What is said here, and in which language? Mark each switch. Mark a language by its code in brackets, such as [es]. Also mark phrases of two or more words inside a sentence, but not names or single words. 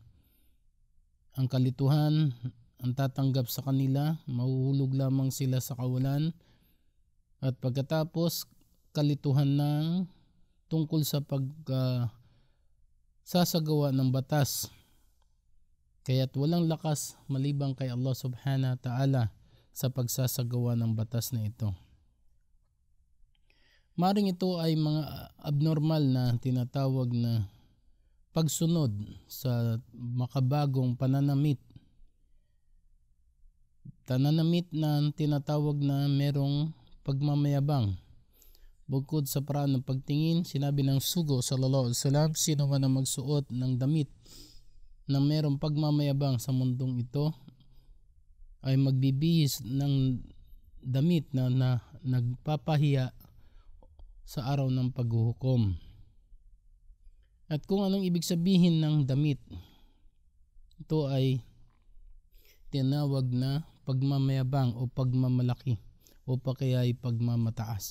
[tl] Ang kalituhan ang tatanggap sa kanila, mahuhulog lamang sila sa kawalan, at pagkatapos kalituhan ng tungkol sa sasagawa ng batas. Kaya't walang lakas malibang kay Allah [ar] سبحانه وتعالى [tl] sa pagsasagawa ng batas na ito. Maring ito ay mga abnormal na tinatawag na pagsunod sa makabagong pananamit. Tananamit na tinatawag na merong pagmamayabang. Bukod sa paraan ng pagtingin, sinabi ng sugo [ar] صلى الله عليه وسلم, [tl] sino man ang magsuot ng damit na merong pagmamayabang sa mundong ito ay magbibihis ng damit na nagpapahiya sa araw ng paghuhukom. At kung anong ibig sabihin ng damit, ito ay tinawag na pagmamayabang o pagmamalaki o pa kaya ay pagmamataas.